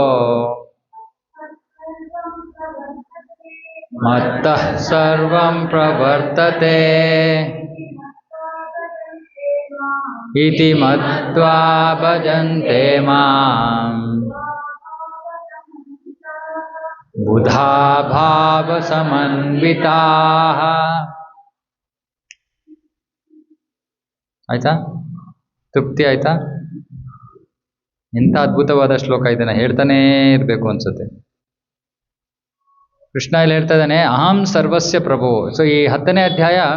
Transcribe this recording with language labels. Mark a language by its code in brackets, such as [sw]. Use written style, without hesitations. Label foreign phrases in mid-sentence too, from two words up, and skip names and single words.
[sa] मत्तः सर्वं प्रवर्तते इति मत्वा भजन्ते माम् बुधा [kn] भावसमन्विताः ಆಯ್ತಾ ತೃಪ್ತಿ ಆಯ್ತಾ ಎಂಥ ಅದ್ಭುತವಾದ ಶ್ಲೋಕ ಇದನ್ನ ಹೇಳ್ತಾನೇ ಇರಬೇಕು ಅನ್ಸುತ್ತೆ ಕೃಷ್ಣ ಇಲ್ಲಿ ಹೇಳ್ತಾ ಇದ್ದಾನೆ [sa] ಅಹಂ ಸರ್ವಸ್ಯ ಪ್ರಭು [kn] ಸೊ ಈ 10ನೇ ಅಧ್ಯಾಯ